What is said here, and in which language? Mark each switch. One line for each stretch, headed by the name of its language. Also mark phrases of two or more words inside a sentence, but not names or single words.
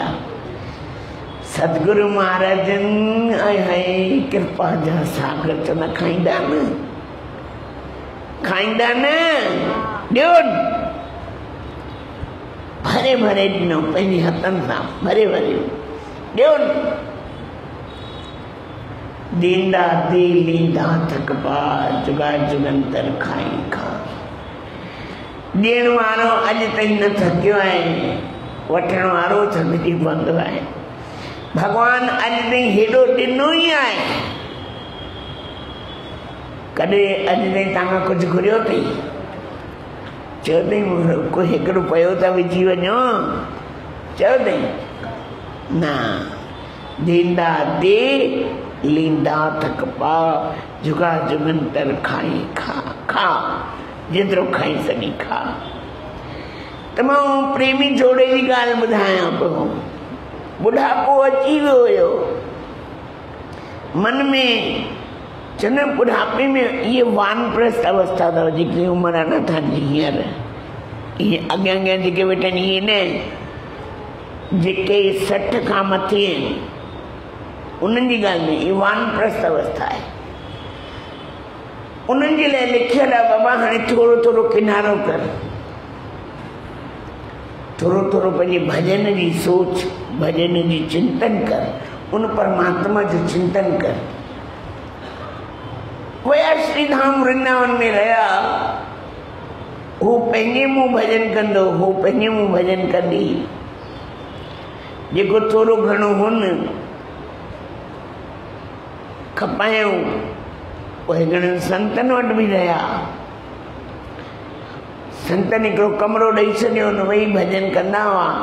Sindhi: सतगुरु महाराजन आए हाय कृपा जा सागर चवंदा, खाईंदा न, खाईंदा न, ॾियो भरे भरे ॾिनो, पंहिंजे हथनि सां भरे भरे ॾियो।
Punjabi: ਦੀਂਦਾ ਦੇ ਲੀਂਦਾ ਥਕ ਪਾ, ਜੁਗਾ ਜੁਗੰਤਰ ਖਾਈ ਖਾ।
Sindhi: ॾियण वारो अॼु ताईं न थकियो आहे, वठण वारो थकिजी पवंदो आहे। भगवान अॼु ताईं हेॾो ॾिनो ई आहे, कॾहिं अॼु ताईं तव्हां कुझु घुरियो अथई? चयो अथई कोई 1 रुपयो त विझी वञो, चयो अथई? न,
Punjabi: ਦੀਂਦਾ ਦੇ ਲੀਂਦਾ ਥਕ ਪਾ, ਜੁਗਾ ਜੁਗੰਤਰ ਖਾਈ ਖਾ,
Sindhi: खा जेतिरो खाई सघी खा। त मां प्रेमी जोड़े जी ॻाल्हि ॿुधायां पियो। बुढ़ापो अची वियो हुयो मन में, चवंदा बुढ़ापे में इहे वानप्रस्थ अवस्था अथव, जेकी उमिरि आहे न तव्हांजी हींअर, इहे अॻियां अॻियां जेके वेठा आहिनि इहे न, जेके 60 खां मथे आहिनि उन्हनि जी ॻाल्हि में, इहा वानप्रस्थ अवस्था आहे। उन्हनि जे लाइ लिखियलु आहे, बाबा हाणे थोरो थोरो किनारो कर, थोरो थोरो पंहिंजे भॼन जी सोच, भॼन जी चिंतन कर, उन परमात्मा जो चिंतन कर। वया श्री धाम वृंदावन में रहा, हू पंहिंजे मुंहुं भजन कंदो, हू पंहिंजे मुंहुं भजन कंदी। जेको थोरो घणो हुन खपायूं उहे घणनि संतनि वटि बि रहिया। संतनि हिकिड़ो कमरो ॾेई छॾियो, न वेही भजन कंदा हुआ।